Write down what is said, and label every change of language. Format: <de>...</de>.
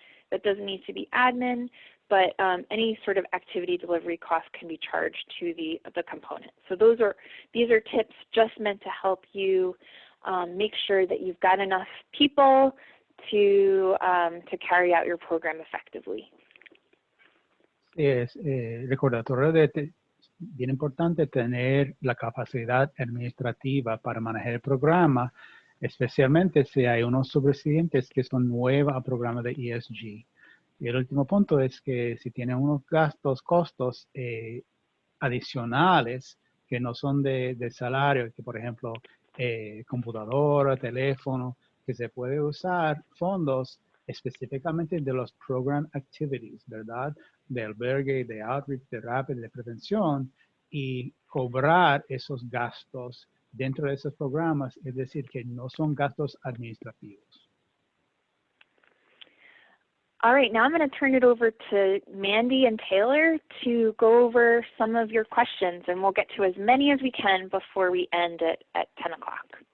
<en>That doesn't need to be admin, but any sort of activity delivery cost can be charged to the component. So these are tips just meant to help you make sure that you've got enough people to carry out your program effectively.</en> <es>Es recordatorio de bien importante tener la capacidad administrativa para manejar el programa, especialmente si hay unos subresidentes que son nuevos al programa de ESG. Y el último punto es que si tienen unos costos adicionales que no son de salario, que por ejemplo computadora, teléfono, que se puede usar fondos específicamente de los program activities, ¿verdad? De albergue, de outreach, de rapid, de prevención, y cobrar esos gastos dentro de esos programas, es decir, que no son gastos administrativos.</es> <en>All right, now I'm going to turn it over to Mandy and Taylor to go over some of your questions, and we'll get to as many as we can before we end at 10 o'clock.</en>